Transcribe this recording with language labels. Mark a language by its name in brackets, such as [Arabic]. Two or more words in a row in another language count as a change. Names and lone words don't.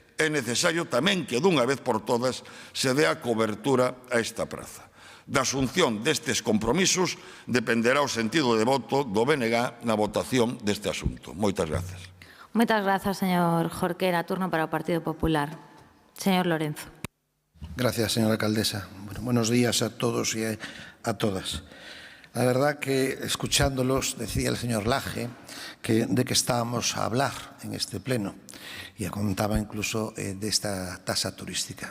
[Galician] É necesario tamén que dunha vez por todas se dea cobertura a esta praza. Da asunción destes compromisos dependerá o sentido de voto do BNG na votación deste asunto. Moitas grazas. Moitas grazas, señor Jorquera. Turno para o Partido Popular. Señor Lorenzo. [Spanish] Gracias, señora alcaldesa. Bueno, buenos días a todos y a todas. La verdad que, escuchándolos, decía el señor Laje de que estábamos a hablar en este pleno y contaba incluso de esta tasa turística.